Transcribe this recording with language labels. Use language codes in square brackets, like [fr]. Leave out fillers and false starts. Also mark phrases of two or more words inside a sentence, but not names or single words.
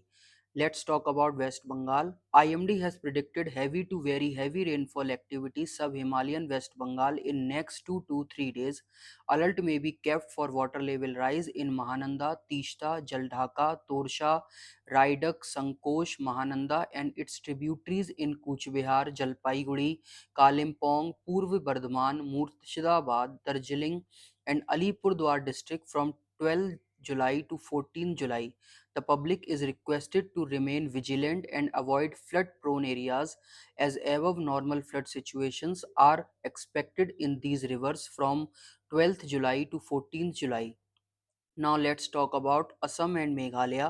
[en] Let's talk about West Bengal. IMD has predicted heavy to very heavy rainfall activity sub-Himalayan West Bengal in next 2 to 3 days. Alert may be kept for water level rise in Mahananda, Tishta, Jaldhaka, Torsha, Raidak, Sankosh, Mahananda and its tributaries in Kuch Bihar, Jalpaiguri, Kalimpong, Purv Bardhaman, Murshidabad, Darjeeling, and Alipurdwar district from 12 July to 14 July. The public is requested to remain vigilant and avoid flood prone areas as above normal flood situations are expected in these rivers from 12th July to 14th July. Now let's talk about Assam and Meghalaya.